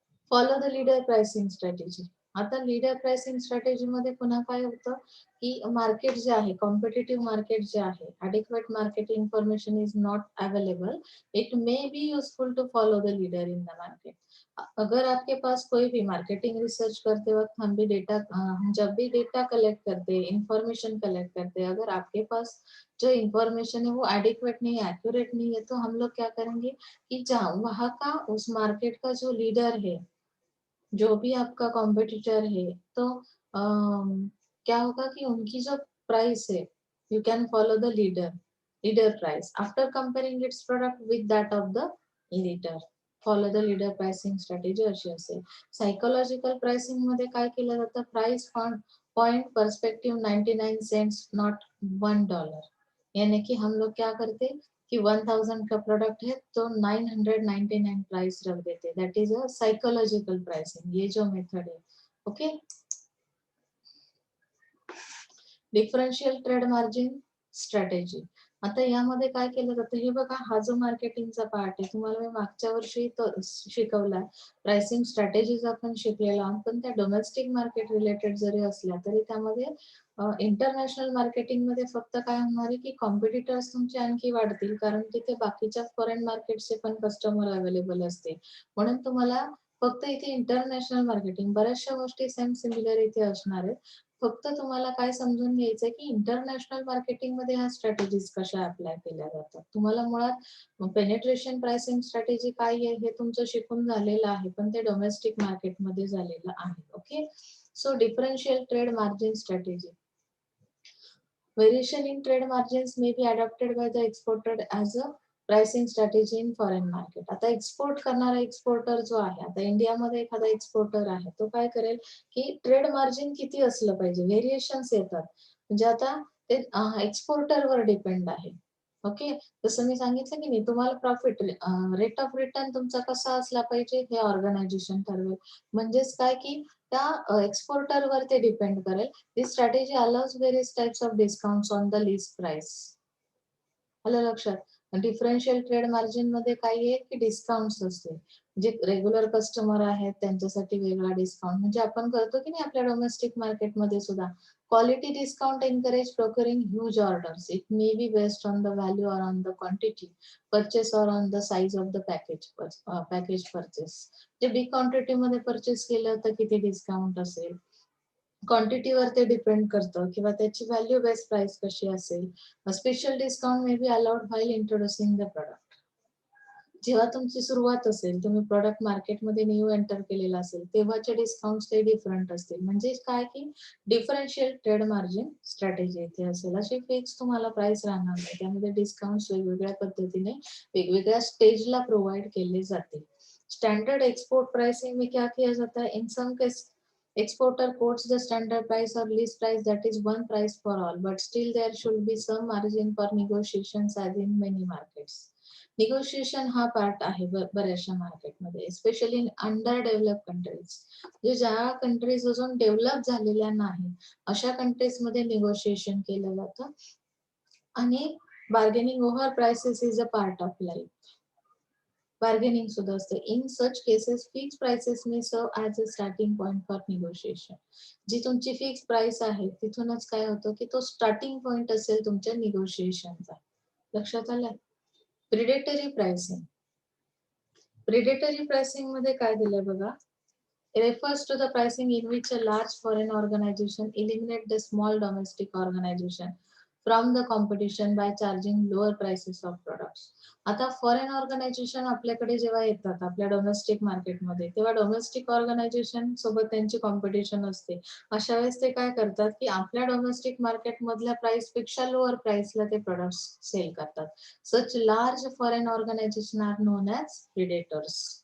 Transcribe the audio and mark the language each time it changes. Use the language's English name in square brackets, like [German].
[English] Follow the leader pricing strategy. [Marathi] आता leader pricing strategy मध्ये पुन्हा काय होतं, की मार्केट जे आहे, [English] Competitive market जे आहे, adequate market information is not available, it may be useful to follow the leader in the market. [Hindi] अगर आपके पास कोई भी मार्केटिंग रिसर्च करते वक्त हम भी डेटा जब भी डेटा कलेक्ट करते, इंफॉर्मेशन कलेक्ट करते, अगर आपके पास जो इंफॉर्मेशन है वो एडिक्वेट नहीं है, एक्यूरेट नहीं है, तो हम लोग क्या करेंगे कि जहाँ वहाँ का उस मार्केट का जो लीडर है, जो भी आपका कॉम्पिटिटर है, तो क्या होगा कि उनकी जो प्राइस है, [English] you can follow the leader [Hindi] price after कंपेअरिंग it's product with that of the leader. [Marathi] Follow the leader pricing strategy अशी असेल. सायकोलॉजिकल प्राइसिंग मध्ये काय केलं जातं, [English] Price point perspective 99 cents not $1. [Hindi] यानी कि हम लोग क्या करते कि 1000 का प्रोडक्ट है तो 999 प्राइस रख देते. [English] That is a psychological pricing. [Hindi] ये जो मेथड है. [English] Okay. Differential trade margin strategy. [Marathi] आता यामध्ये काय केलं जातं, हे बघा, हा जो मार्केटिंगचा पार्ट आहे, तुम्हाला मी मागच्या वर्षी तो शिकवला. प्राइसिंग स्ट्रॅटेजीज आपण शिकलेलो आहोत, पण त्या डोमेस्टिक मार्केट रिलेटेड जरी असल्या तरी त्यामध्ये इंटरनॅशनल मार्केटिंगमध्ये फक्त काय होणार आहे, की कॉम्पिटिटर्स तुमचे आणखी वाढतील, कारण तिथे बाकीच्या फॉरेन मार्केटचे पण कस्टमर अवेलेबल असते. म्हणून तुम्हाला फक्त इथे इंटरनॅशनल मार्केटिंग, बऱ्याचशा गोष्टी सेम सिमिलर इथे असणार आहेत. फक्त तुम्हाला काय समजून घ्यायचंय, की इंटरनॅशनल मार्केटिंगमध्ये ह्या स्ट्रॅटेजीज कशा अप्लाय केल्या जातात. तुम्हाला मुळात पेनिट्रेशन प्राइसिंग स्ट्रॅटेजी काय आहे हे तुमचं शिकून झालेलं आहे, पण ते डोमेस्टिक मार्केटमध्ये झालेलं आहे. Okay. [English] So differential trade margin strategy. Variation in trade margins may be adopted by the exporter as a pricing strategy in foreign market. [Marathi] आता एक्सपोर्ट करणारा एक्सपोर्टर जो आहे, आता इंडियामध्ये एखादा एक्सपोर्टर आहे, तो काय करेल की ट्रेड मार्जिन किती असलं पाहिजे, व्हेरिएशन्स येतात. म्हणजे आता ते एक्सपोर्टरवर डिपेंड आहे. ओके, जसं मी सांगितलं की नाही, तुम्हाला प्रॉफिट रेट ऑफ रिटर्न तुमचा कसा असला पाहिजे हे ऑर्गनायझेशन ठरवेल. म्हणजेच काय की त्या एक्सपोर्टरवर ते डिपेंड करेल. [English] This strategy allows various types of discounts on the list price. [Marathi] आलं लक्षात. डिफरन्शियल ट्रेड मार्जिन मध्ये काय आहे की डिस्काउंट्स असते. जे रेग्युलर कस्टमर आहेत त्यांच्यासाठी वेगळा डिस्काउंट, म्हणजे आपण करतो की नाही आपल्या डोमेस्टिक मार्केटमध्ये सुद्धा. [English] Quality discount encourage procuring huge orders. It may be based on the value or on the quantity purchase or on the size of the package purchase. [Marathi] जे बिग क्वांटिटी मध्ये परचेस केलं तर किती डिस्काउंट असेल, क्वांटिटीवर ते डिपेंड करतं, किंवा त्याची व्हॅल्यू बेस्ड प्राइस कशी असेल. [English] Special discount may be allowed while introducing the product. [Marathi] जेव्हा तुमची सुरुवात असेल, तुम्ही प्रोडक्ट मार्केटमध्ये न्यू एंटर केलेला असेल, तेव्हाचे डिस्काउंट ते डिफरंट असतील. म्हणजे काय की डिफरन्शियल ट्रेड मार्जिन स्ट्रॅटेजी इथे असेल. अशी फिक्स तुम्हाला प्राइस राहणार नाही. त्यामध्ये डिस्काउंट वेगवेगळ्या पद्धतीने वेगवेगळ्या स्टेजला प्रोव्हाइड केले जातील. [Hindi] स्टैंडर्ड एक्सपोर्ट प्राइसिंग में क्या किया जाता है? [English] In some case exporter quotes the standard price or list price, that is one price for all, but still there should be some margin for negotiations as in many markets. [Marathi] Negotiation हा part आहे बऱ्याचशा मार्केटमध्ये, specially in under develop countries. जे ज्या countries अजून develop झालेल्या नाही अशा कंट्रीज मध्ये निगोशिएशन केलं जातं. [English] आणि bargaining over prices is a part of life. [Marathi] Bargaining सुद्धा असते. [English] In such cases fix prices may serve as a starting point for negotiation. [Marathi] जी तुमची फिक्स प्राइस आहे तिथूनच काय होतं की तो स्टार्टिंग पॉइंट असेल तुमच्या निगोशिएशनचा. लक्षात आलंय? Predatory pricing. प्रिडेटरी प्राइसिंग मध्ये काय दिलंय बघा. [English] refers to the pricing in which a large foreign organization eliminate the small domestic organization from the competition by charging lower prices of products. [Marathi] आता फॉरेन ऑर्गनायझेशन आपल्याकडे जेव्हा येतात आपल्या डोमेस्टिक मार्केटमध्ये, तेव्हा डोमेस्टिक ऑर्गनायझेशन सोबत त्यांची कॉम्पिटिशन असते. अशा वेळेस ते काय करतात की आपल्या डोमेस्टिक मार्केट मधल्या प्राइस पेक्षा लोअर प्राइसला ते प्रोडक्ट्स सेल करतात. [English] Such large foreign organisation are known as predators.